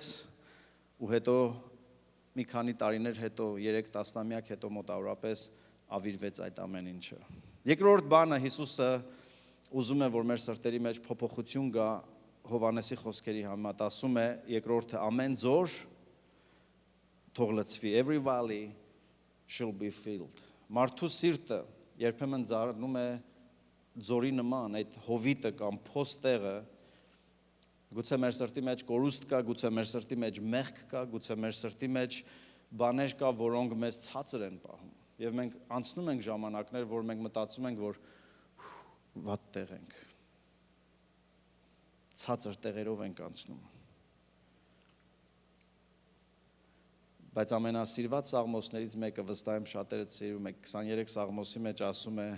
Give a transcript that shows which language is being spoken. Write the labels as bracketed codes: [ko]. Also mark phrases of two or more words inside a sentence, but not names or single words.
[hy] ու հետո մի քանի տարիներ հետո, 3 տասնամյակ հետո մոտավորապես ավիրվեց այդ ամեն ինչը։ Երկրորդ բանը Հիսուսը ուզում է, որ մեր սրտերի մեջ փոփոխություն գա Հովհաննեսի խոսքերի համեմատ, ասում է երկրորդը ամեն ձոր թող լցվի, [en] every valley shall be filled։ [hy] Մարդու սիրտը երբեմն դառնում է ձորի նման, այդ հովիտը կամ փոստեղը, գուցե մեր սրտի մեջ կորուստ կա, գուցե մեր սրտի մեջ մեղք կա, գուցե մեր սրտի մեջ բաներ կա, որոնք մեզ ցածր են պահում։ Եվ մենք անցնում ենք ժամանակներ, որ մենք մտածում ենք, որ վատ տեղ ենք։ Ցածր տեղերով ենք անցնում։ Բայց ամենասիրված սաղմոսներից մեկը, վստահ եմ շատերը սիրում եք, 23 սաղմոսի մեջ ասում է.